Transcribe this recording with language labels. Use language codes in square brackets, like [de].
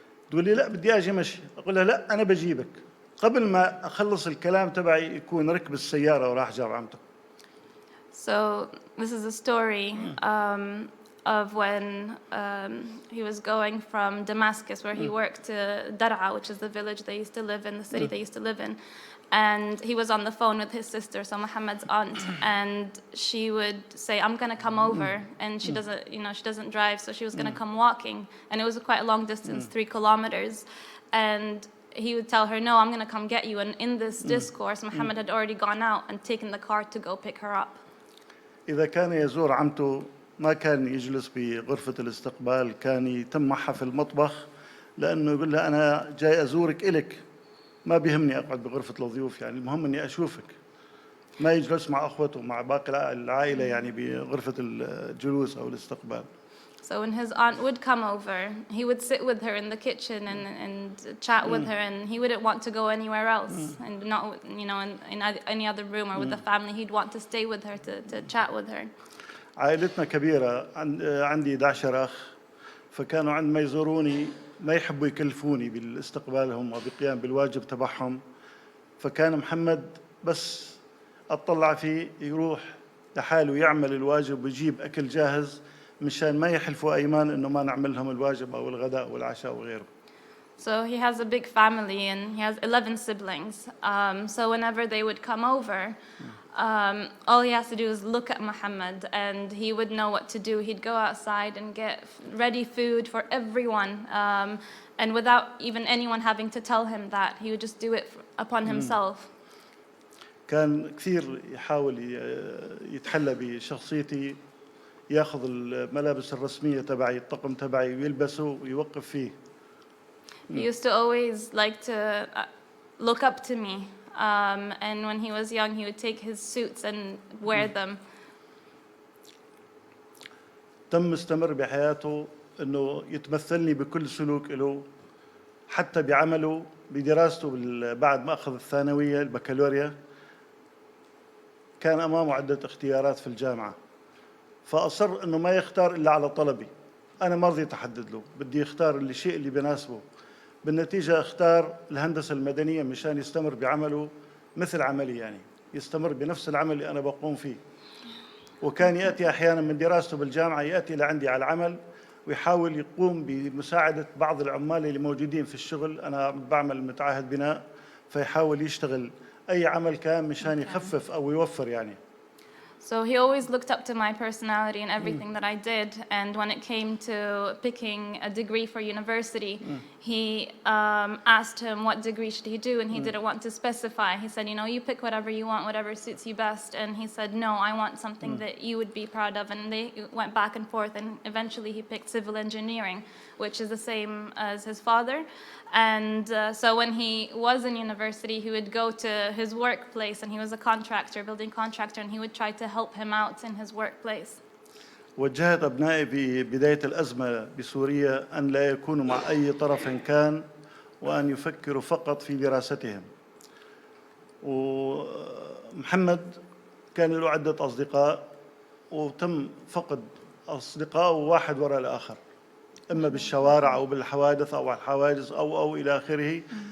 [ar] تقول لي لا بدي أجي مشي، أقول لها لا أنا بجيبك. قبل ما أخلص الكلام تبعي يكون ركب السيارة وراح جاب عمته. [en] So this is a story of when he was going from Damascus, where he worked, to Dar'a, which is the village they used to live in, the city they used to live in. And he was on the phone with his sister, so Mohammed's aunt, and she would say, I'm going to come over. And she doesn't, she doesn't drive, so she was going to come walking. And it was quite a long distance, 3 kilometers. And he would tell her, no, I'm going to come get you. And in this discourse, Mohammed had already gone out and taken the car to go pick her up. [ar] إذا كان يزور عمته ما كان يجلس بغرفة الاستقبال، كان يتم معها في المطبخ، لأنه يقول لها أنا جاي أزورك إلك، ما بيهمني أقعد بغرفة الضيوف، يعني المهم إني أشوفك. ما يجلس مع أخوته مع باقي العائلة يعني بغرفة الجلوس أو الاستقبال. [en] So when his aunt would come over, he would sit with her in the kitchen and chat with her, and he wouldn't want to go anywhere else, and not, in any other room or with the family. He'd want to stay with her to chat with her. [ar] عائلتنا كبيرة، عندي 11 أخ، فكانوا عندما يزوروني ما يحبوا يكلفوني بالاستقبالهم وبقيام بالواجب تبعهم، فكان محمد بس أطلع فيه يروح لحاله يعمل الواجب ويجيب أكل جاهز مشان ما يحلفوا أيمان إنه ما نعمل لهم الواجب أو الغداء والعشاء وغيره. [en] So he has a big family and he has 11 siblings. So whenever they would come over, all he has to do is look at Mohammed and he would know what to do. He'd go outside and get ready food for everyone. And without even anyone having to tell him that, he would just do it upon himself. [ar] كان كثير يحاول يتحلى بشخصيتي، ياخذ الملابس الرسمية تبعي، الطقم تبعي ويلبسه ويوقف فيه. [en] He used to always like to look up to me. And when he was young, he would take his suits and wear them. [ar] تم استمر بحياته إنه يتمثلني بكل سلوك له، حتى بعمله بدراسته بعد ما أخذ الثانوية البكالوريا كان أمامه عدة اختيارات في الجامعة، فأصر إنه ما يختار إلا على طلبي. أنا ما رضيت أحدد له، بدي يختار الشيء اللي بيناسبه. بالنتيجة اختار الهندسة المدنية مشان يستمر بعمله مثل عملي، يعني يستمر بنفس العمل اللي أنا بقوم فيه. وكان يأتي أحيانا من دراسته بالجامعة يأتي لعندي على العمل ويحاول يقوم بمساعدة بعض العمال اللي موجودين في الشغل. أنا بعمل متعاهد بناء، فيحاول يشتغل أي عمل كان مشان يخفف أو يوفر يعني. [en] So he always looked up to my personality and everything that I did. And when it came to picking a degree for university, he asked him what degree should he do, and he didn't want to specify. He said, you pick whatever you want, whatever suits you best. And he said, no, I want something that you would be proud of. And they went back and forth, and eventually he picked civil engineering, which is the same as his father. And so when he was in university, he would go to his workplace, and he was a contractor, building contractor, and he would try to help him out in his workplace. [ar] وجهت أبنائي ببداية الأزمة بسوريا أن لا يكونوا مع أي طرف كان، وأن يفكروا فقط في دراستهم. ومحمد كان له عدة أصدقاء، وتم فقد أصدقائه واحد وراء الآخر، إما بالشوارع أو بالحوادث أو الحواجز أو إلى آخره.